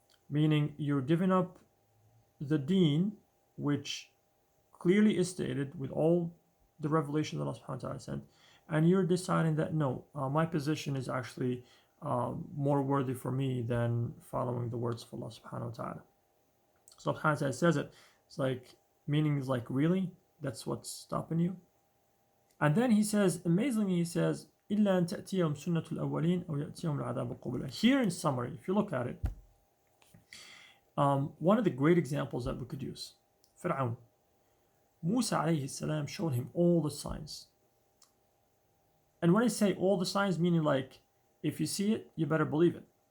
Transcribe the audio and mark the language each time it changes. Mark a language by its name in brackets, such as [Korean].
[English] Meaning you're giving up the deen, which clearly is stated with all the revelation that Allah subhanahu wa ta'ala sent, and you're deciding that no, my position is actually more worthy for me than following the words of Allah subhanahu wa ta'ala. So Allah subhanahu wa ta'ala says it. It's like, meaning is like, really? That's what's stopping you? And then He says, amazingly, He says, [Arabic] إِلَّا أَن تَأْتِيَهُمْ سُنَّةُ الْأَوَّلِينَ أَوْ يَأْتِيَهُمُ الْعَذَابُ قُبُلًا. [English] Here in summary, if you look at it, one of the great examples that we could use, Fir'aun. Musa alayhi salam showed him all the signs. And when I say all the signs, meaning like, if you see it, you better believe it.